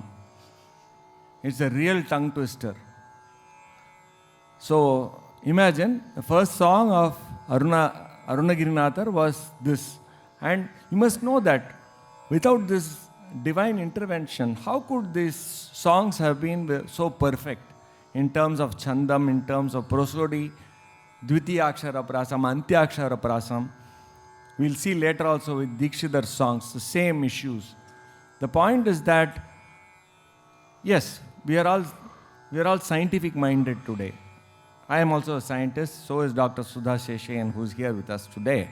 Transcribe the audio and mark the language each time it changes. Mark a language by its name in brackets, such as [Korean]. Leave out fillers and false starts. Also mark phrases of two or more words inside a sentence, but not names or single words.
[English] It's a real tongue twister. So imagine the first song of Arunagirinathar was this. And you must know that without this divine intervention, how could these songs have been so perfect in terms of chandam, in terms of prosody, [Sanskrit] dvitiyakshara prasam, antyakshara prasam? [English] We'll see later also with Dikshitar's songs, the same issues. The point is that, yes, we are all scientific minded today. I am also a scientist, so is Dr. Sudha Seshayyan, who is here with us today.